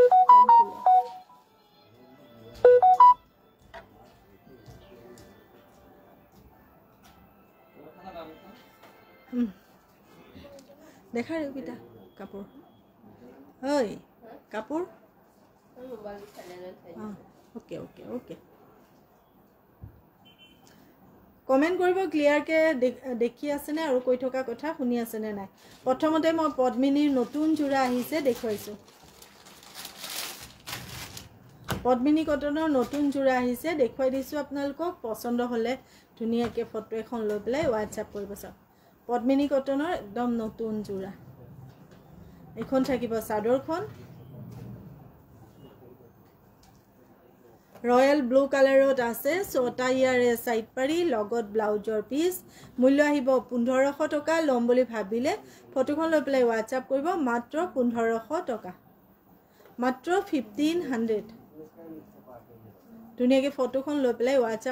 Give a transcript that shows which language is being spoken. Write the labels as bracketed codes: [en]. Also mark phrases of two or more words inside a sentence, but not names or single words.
[as] দেখা রে বিটা কাপোৰ ঐ কাপোৰ [en] OK OK OK [as] कमेंट কৰিব ক্লিয়াৰ কে দেখি আছে নে আৰু কৈ থকা কথা শুনি আছে নে নাই প্ৰথমতে মই পদ্মিনীৰ নতুন জোৰা আহিছে দেখুৱাইছো পদ্মিনী কটনৰ নতুন জোৰা আহিছে দেখুৱাই দিছো আপোনালোকক পছন্দ হলে ধুনিয়াকে ফটো এখন লৈ পেলাই WhatsApp কৰিব চাওক পদ্মিনী কটনৰ একদম নতুন জোৰা এখন থাকিব চাদৰখন [en] royal blue [as] कलरत আছে ছটা ইয়াৰে সাইড পাৰি লগত ব্লাউজৰ পিস মূল্য আহিব 1500 টকা লম বুলি ভাবিলে ফটোখন লৈ প্লে WhatsApp কৰিব মাত্ৰ 1500 টকা মাত্ৰ 1500 ধুনিয়াকে ফটোখন লৈ প্লে WhatsApp